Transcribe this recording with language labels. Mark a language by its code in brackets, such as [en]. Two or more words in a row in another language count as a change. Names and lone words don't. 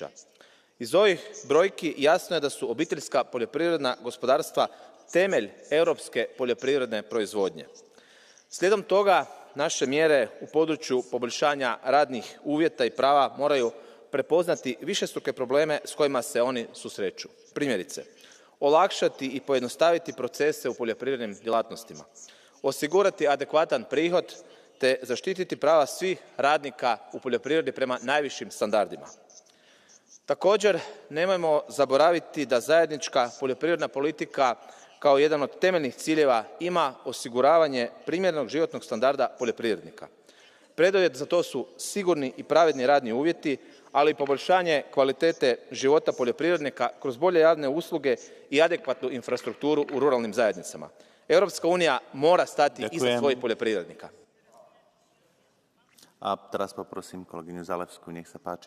[hr] Iz ovih brojki jasno je da su obiteljska poljoprivredna gospodarstva temelj europske poljoprivredne proizvodnje. Slijedom toga, naše mjere u području poboljšanja radnih uvjeta i prava moraju prepoznati višestruke probleme s kojima se oni susreću. Primjerice, olakšati i pojednostaviti procese u poljoprivrednim djelatnostima, osigurati adekvatan prihod te zaštititi prava svih radnika u poljoprivredi prema najvišim standardima. Također, nemojmo zaboraviti da zajednička poljoprivredna politika kao jedan od temeljnih ciljeva ima osiguravanje primjerenog životnog standarda poljoprivrednika. Preduvjet za to su sigurni i pravedni radni uvjeti, ali i poboljšanje kvalitete života poljoprivrednika kroz bolje javne usluge i adekvatnu infrastrukturu u ruralnim zajednicama. Europska unija mora stati iza svojih poljoprivrednika. [sk] A teraz poprosím kolegyňu Zalewską, nech sa páči.